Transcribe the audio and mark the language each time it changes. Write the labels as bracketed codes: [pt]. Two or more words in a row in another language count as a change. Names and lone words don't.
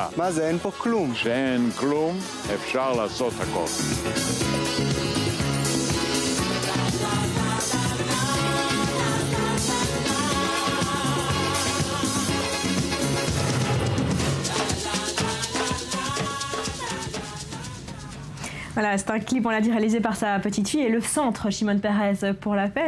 [he] מה זה, אין פה כלום. כשאין כלום, אפשר לעשות הכל. [fr] Voilà, c'est un clip, on l'a dit, réalisé par sa petite fille et le centre Shimon Peres pour la paix.